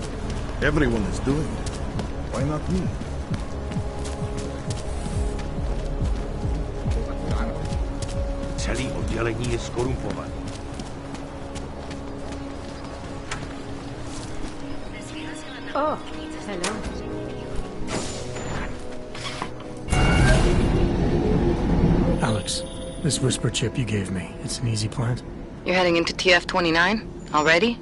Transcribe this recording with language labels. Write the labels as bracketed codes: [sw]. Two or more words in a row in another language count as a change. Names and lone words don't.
[en] Everyone is doing it. Why not me? [cs] Celý oddělení je skorumpovaný. [en] Oh, hello. Alex, this whisper chip you gave me, it's an easy plant? You're heading into TF-29? Already?